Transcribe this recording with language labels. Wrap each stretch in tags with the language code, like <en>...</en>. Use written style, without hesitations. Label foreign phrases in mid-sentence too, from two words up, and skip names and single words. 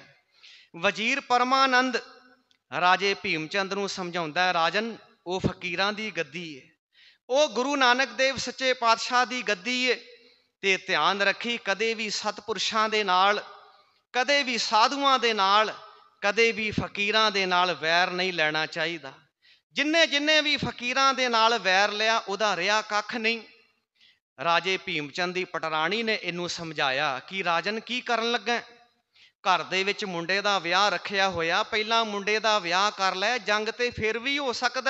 <pa>ਵਜ਼ੀਰ ਪਰਮਾਨੰਦ ਰਾਜੇ ਭੀਮਚੰਦ ਨੂੰ ਸਮਝਾਉਂਦਾ, ਰਾਜਨ, ਉਹ ਫਕੀਰਾਂ ਦੀ ਗੱਦੀ ਹੈ, ਉਹ ਗੁਰੂ ਨਾਨਕ ਦੇਵ ਸੱਚੇ ਪਾਤਸ਼ਾਹ ਦੀ ਗੱਦੀ ਹੈ, ਤੇ ਧਿਆਨ ਰੱਖੀ ਕਦੇ ਵੀ ਸਤਪੁਰਸ਼ਾਂ ਦੇ ਨਾਲ, ਕਦੇ ਵੀ ਸਾਧੂਆਂ ਦੇ ਨਾਲ, ਕਦੇ ਵੀ ਫਕੀਰਾਂ ਦੇ ਨਾਲ ਵੈਰ ਨਹੀਂ ਲੈਣਾ ਚਾਹੀਦਾ। ਜਿੰਨੇ ਜਿੰਨੇ ਭੀ ਫ਼ਕੀਰਾਂ ਦੇ ਨਾਲ ਵੈਰ ਲਿਆ ਉਹਦਾ ਰਿਹਾ ਕੱਖ ਨਹੀਂ। ਰਾਜੇ ਭੀਮ ਚੰਦ ਦੀ ਪਟਰਾਣੀ ਨੇ ਇਨੂੰ ਸਮਝਾਇਆ ਕਿ ਰਾਜਨ ਕੀ ਕਰਨ ਲੱਗਾ, ਘਰ ਦੇ ਵਿੱਚ ਮੁੰਡੇ ਦਾ ਵਿਆਹ ਰੱਖਿਆ ਹੋਇਆ, ਪਹਿਲਾ ਮੁੰਡੇ ਦਾ ਵਿਆਹ ਕਰ ਲੈ, ਜੰਗ ਤੇ ਫਿਰ ਭੀ ਹੋ ਸਕਦਾ।</pa>